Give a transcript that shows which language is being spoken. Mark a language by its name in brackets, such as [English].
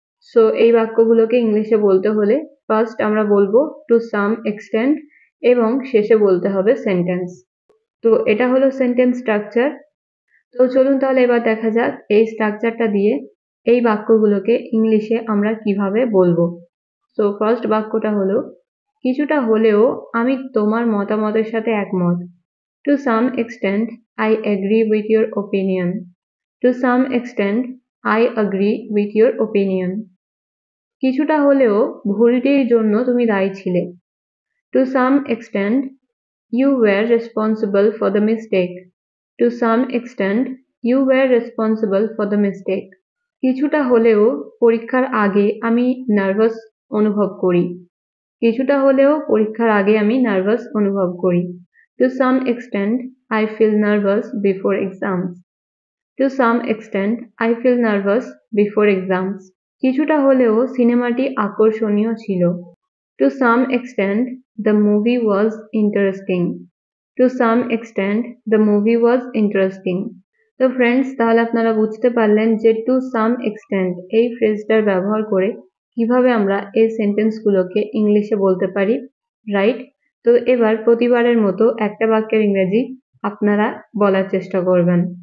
[Bangla] So এই বাক্যগুলোকে ইংলিশে বলতে হলে ফার্স্ট আমরা বলবো [English] to some extent [Bangla] এবং শেষে বলতে হবে সেন্টেন্স। তো এটা হলো সেন্টেন্স স্ট্রাকচার। তো চলুন তাহলে এবার দেখা যাক এই স্ট্রাকচারটা দিয়ে এই বাক্যগুলোকে ইংলিশে আমরা কিভাবে বলবো। সো ফার্স্ট বাক্যটা হলো কিছুটা হলেও আমি তোমার মতামতের সাথে একমত। [English] To some extent, I agree with your opinion. To some extent, I agree with your opinion. [Bangla] কিছুটা হলেও ভুলটির জন্য তুমি দায়ী ছিলে। [English] To some extent, you were responsible for the mistake. To some extent, you were responsible for the mistake. [Bangla] কিছুটা হলেও পরীক্ষার আগে আমি নার্ভাস অনুভব করি। কিছুটা হলেও পরীক্ষার আগে আমি নার্ভাস অনুভব করি। [English] To some extent, I feel nervous before exams. To some extent, I feel nervous before exams. [Bangla] কিছুটা হলেও সিনেমাটি আকর্ষণীয় ছিল। [English] To some extent, the movie was interesting. To some extent, the movie was interesting. [Bangla] তো friends, তাহলে আপনারা বুঝতে পারলেন যে [English] to some extent [Bangla] এই ফ্রেজটার ব্যবহার করে কিভাবে আমরা এই সেন্টেন্সগুলোকে ইংলিশে বলতে পারি, রাইট? তো এবার প্রতিবারের মতো একটা বাক্যের ইংরেজি আপনারা বলার চেষ্টা করবেন।